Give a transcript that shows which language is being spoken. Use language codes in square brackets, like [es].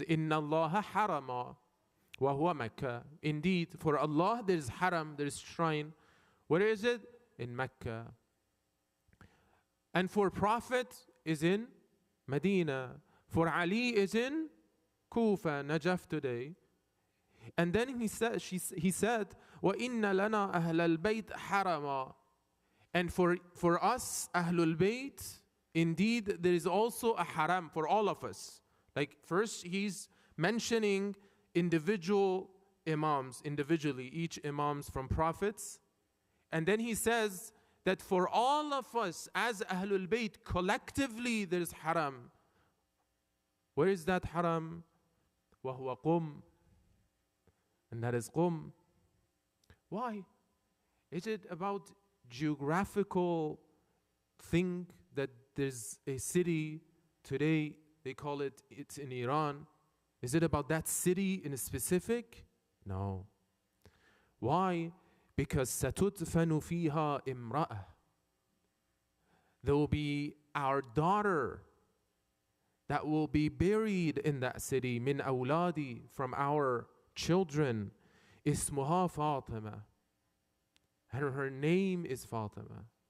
[ar] Inna Allah harama wa huwa Makkah. [en] Indeed, for Allah there is haram, there is shrine. Where is it? In Mecca. And for Prophet is in Medina. For Ali is in Kufa, Najaf today. And then he said, [ar] وَإِنَّ لَنَا أَهْلَ الْبَيْتِ حَرَمًا. [en] And for us, Ahlul Bayt, indeed, there is also a haram for all of us. Like first, he's mentioning individual imams, individually, each imams from prophets. And then he says that for all of us as Ahlul Bayt, collectively, there is haram. Where is that haram? [ar] وَهُوَ قُمْ. [en] And that is Qum. Why? Is it about geographical thing that there's a city today, they call it's in Iran? Is it about that city in a specific? No. Why? Because [ar] سَتُدْفَنُ فِيهَا إِمْرَأَةٌ. [en] There will be our daughter that will be buried in that city, [ar] min awladi, [en] from our children, [ar] ismuha Fatima, [en] and her name is Fatima.